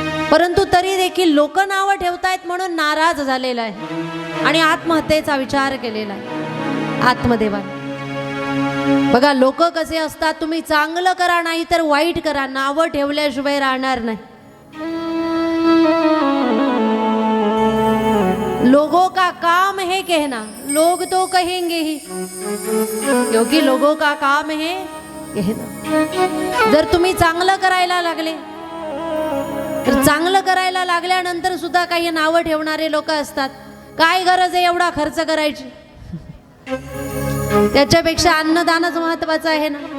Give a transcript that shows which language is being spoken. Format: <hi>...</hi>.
<mr>परंतु तरी देखील लोक नावं ठेवतायत म्हणून नाराज झालेला आहे आणि आत्महत्येचा विचार केलेला आहे आत्मदेवाने. बघा लोक कसे असतात, तुम्ही चांगलं करा नाही तर वाईट करा, नावं ठेवल्याशिवाय राहणार नाही.</mr> <hi>लोगों का काम है कहना, लोग तो कहेंगे ही, क्योंकि लोगों का काम है कहना.</hi> <mr>जर तुम्ही चांगलं करायला लागले तर चांगलं करायला लागल्यानंतर सुद्धा काही नावं ठेवणारे लोक असतात. काय गरज आहे एवढा खर्च करायची, त्याच्यापेक्षा अन्नदानच महत्वाचं आहे ना.</mr>